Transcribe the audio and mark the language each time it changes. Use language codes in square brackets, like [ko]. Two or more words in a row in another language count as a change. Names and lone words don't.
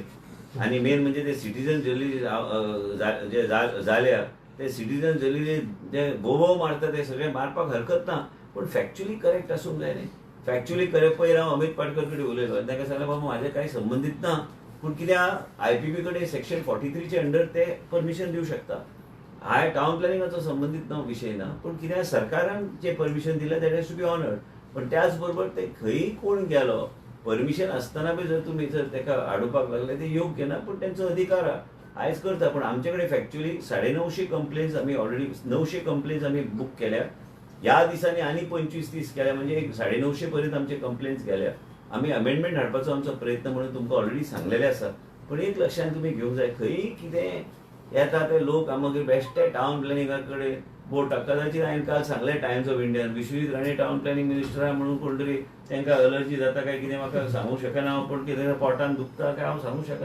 [kok] आणि मेन म्हणजे ते [en] citizen journalist [kok] जे जाल्या ते [en] citizen journalist [kok] जे बोबो मारता ते सगळे मारपाक हरकत ना पण [en] factually correct [kok] आसूंक जाय न्ही. [en] factually correct [kok] पयर हांव अमित पाटकर कडेन उलयलो आनी ताका सांगलें बाबा म्हाजें कांय संबंदीत ना पूण कित्याक IPP कडेन सेक्शन 43 चे अंडर ते परमिशन दिवं शकता. हाय टाउन प्लॅनिंगाचो संबंदीत ना विषय ना पण कित्याक सरकारान जे परमिशन दिलें [en] that has to be honoured. [mr] पण त्याच बरोबर ते खंय कोण गेलो परमिशन असताना बी जर तुम्ही जर त्याका आडोवपाक लागले ते योग्य ना, पण त्यांचा अधिकार हा. आयज करता, पण आमच्याकडे फॅक्च्युअली 950 कंप्लेंट्स आम्ही ऑलरेडी 900 कंप्लेंट्स आम्ही बुक केल्या. या दिसांनी आणि 25-30 केल्या, म्हणजे एक 950 पर्यंत आमचे कंप्लेंट्स गेल्या. [kok] आम्ही अमेंडमेंट हाडपाचो आमचो प्रयत्न म्हणून तुमकां ऑलरेडी सांगलेले आसा. पण एक लक्षात तुम्ही घेवंक जाय, खंय कितें येता ते लोक मागीर बेश्टे टावन प्लॅनिंगा कडेन बोर्ड कदाचित हांवें काल सांगलें टायम्स ऑफ इंडियान विश्वजीत राणे [en] town planning minister [kok] म्हणून कोण तरी तांकां अलर्जी जाता काय कितें म्हाका सांगूंक शकना हांव, पण कितें पोटान दुखता काय हांव सांगूंक शकना.